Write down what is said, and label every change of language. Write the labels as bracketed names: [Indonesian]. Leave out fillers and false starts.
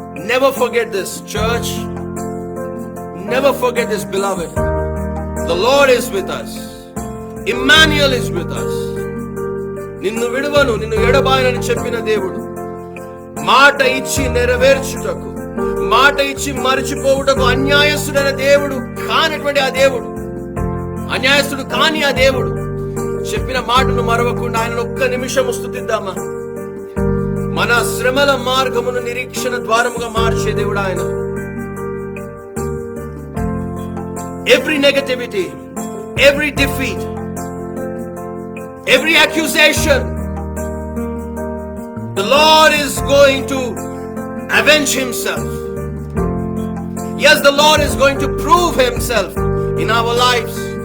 [English] Never forget this, church. Never forget this, beloved. The Lord is with us. Emmanuel is with us. [Telugu] నిన్ను విడువను, నిన్ను ఎడబాయనని చెప్పిన దేవుడు, మాట ఇచ్చి నెరవేర్చుటకు, మాట ఇచ్చి మరిచిపోవుటకు అన్యాయస్తుడైన దేవుడు కానటువంటి ఆ దేవుడు, అన్యాయస్తుడు కాని ఆ దేవుడు చెప్పిన మాటను మరవకుండా ఆయన ఒక్క నిమిషం స్తుతిద్దామా? మన శ్రమల మార్గమును నిరీక్షణ ద్వారముగా మార్చే దేవుడు ఆయన. [English] Every negativity, every defeat, every accusation, the Lord is going to avenge himself. Yes, the Lord is going to prove himself in our lives.